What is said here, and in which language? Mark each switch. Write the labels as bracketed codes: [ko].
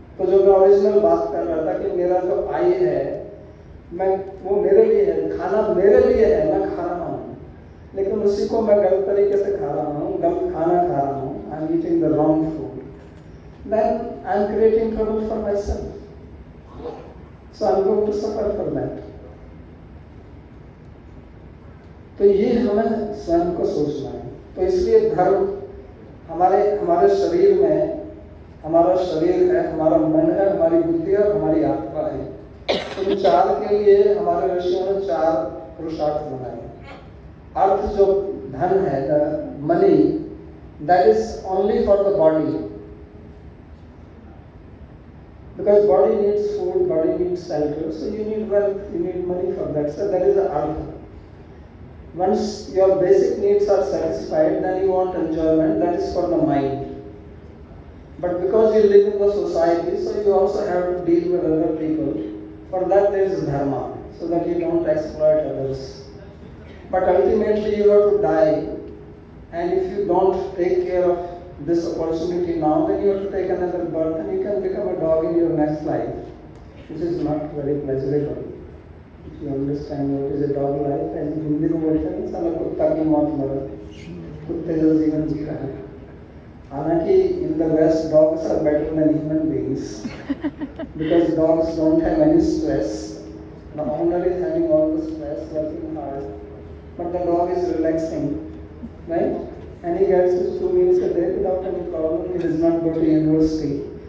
[hi] तो जो मैं ओरिजिनल बात कर रहा था कि मेरा जो आई है, मैं वो मेरे लिए है, खाना मेरे लिए है, मैं खा रहा हूँ, लेकिन उसी को मैं गलत तरीके से खा रहा हूँ, गलत खाना खा रहा हूँ, [en] I am eating the wrong food, then I am creating trouble for myself. So I am going to suffer for that. [hi] तो ये हमें स्वयं को सोचना है। तो इसलिए धर्म हमारे शरीर में, हमारा शरीर है, हमारा मन है, हमारी बुद्धि और हमारी आत्मा है। इन चार के लिए हमारे ऋषियों ने चार पुरुषार्थ बनाए। अर्थ जो धन है, [en] The money, that is only for the body, because body needs food, body needs shelter, so you need wealth, you need money for that. So that is the artha. Once your basic needs are satisfied, then you want enjoyment, that is for the mind. But because you live in the society, so you also have to deal with other people. For that there is dharma, so that you don't exploit others. But ultimately you have to die, and if you don't take care of this opportunity now, then you have to take another birth and you can become a dog in your next life, which is not very pleasurable. If you understand what is a dog life, as [hi] Hindi में बोलते हैं साला कुत्ता की मौत मरो, कुत्ते जो जीवन जी रहा है। हालांकि [en] in the West dogs are better than human beings because dogs don't have any stress. The owner is having all the stress, working hard, but the dog is relaxing, right? And he gets his 2 meals a day without any problem. He does not go to university.